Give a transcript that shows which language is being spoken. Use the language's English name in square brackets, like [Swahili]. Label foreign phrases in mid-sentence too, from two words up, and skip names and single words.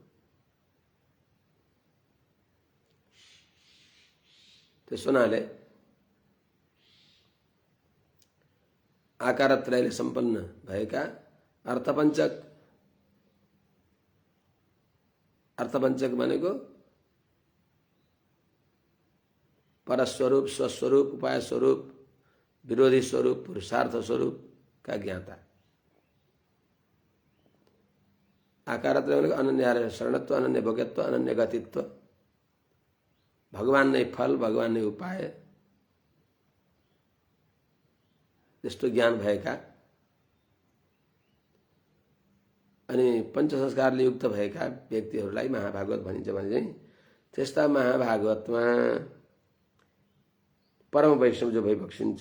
[Nepali] त्यसो हुनाले आकारत्रयले सम्पन्न भएका अर्थपञ्चक, अर्थपञ्चक भनेको परस्वरूप, स्वस्वरूप, उपाय स्वरूप, विरोधी स्वरूप, पुरुषार्थ स्वरूप का ज्ञाता। आकारत्रय भनेको अनन्य शरणत्व, अनन्य भोग्यत्व, अनन्य गतित्व, भगवान नै फल, भगवान नै उपाय, त्यस्तो ज्ञान भएका अनि पंच संस्कारले युक्त भएका व्यक्तिहरूलाई महाभागवत भनिन्छ भने चाहिँ त्यस्ता महाभागवतमा परम वैष्णव जो भइबक्सिन्छ।